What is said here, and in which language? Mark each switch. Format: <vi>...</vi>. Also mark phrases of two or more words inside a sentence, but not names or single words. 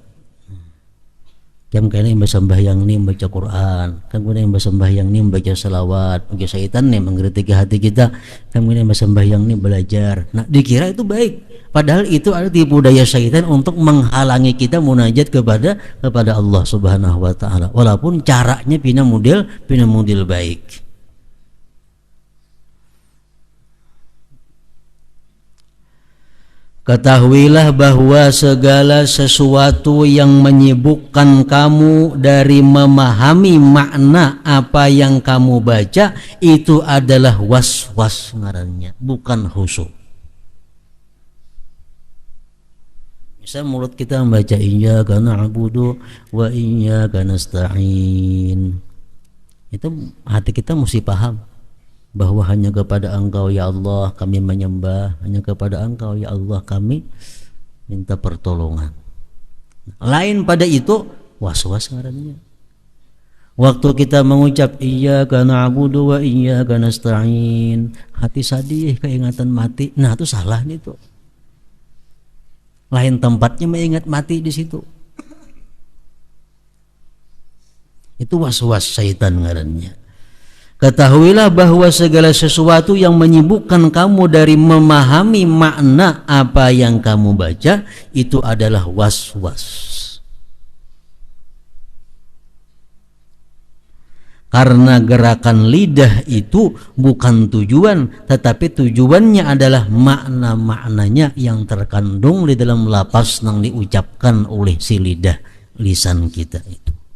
<id>Jam kali yang sembahyang ni membaca Quran, kemudian yang sembahyang ni membaca salawat. Bagi syaitan nih menggeritik hati kita, kemudian yang sembahyang ni belajar. Nah, dikira itu baik, padahal itu ada tipu daya syaitan untuk menghalangi kita munajat kepada Allah</id> <ar>سبحانه وتعالى.</ar> <id>Walaupun caranya pina model baik. Ketahuilah bahwa segala sesuatu yang menyibukkan kamu dari memahami makna apa yang kamu baca itu adalah was-was ngarannya, bukan khusyuk. Misal mulut kita membaca</id> <ar>إياك نعبد وإياك نستعين,</ar> <id>itu hati kita mesti paham bahwa hanya kepada Engkau ya Allah kami menyembah, hanya kepada Engkau ya Allah kami minta pertolongan. Lain pada itu was-was ngarannya. Waktu kita mengucap</id> <ar>إياك نعبد وإياك نستعين,</ar> <id>hati sadih keingatan mati. Nah, itu salah nih tuh. Lain tempatnya mengingat mati di situ. Itu was-was syaitan ngarannya. Ketahuilah bahwa segala sesuatu yang menyibukkan kamu dari memahami makna apa yang kamu baca itu adalah was-was. Karena gerakan lidah itu bukan tujuan, tetapi tujuannya adalah makna-maknanya yang terkandung di dalam lafaz yang diucapkan oleh si lidah, lisan kita itu.</id>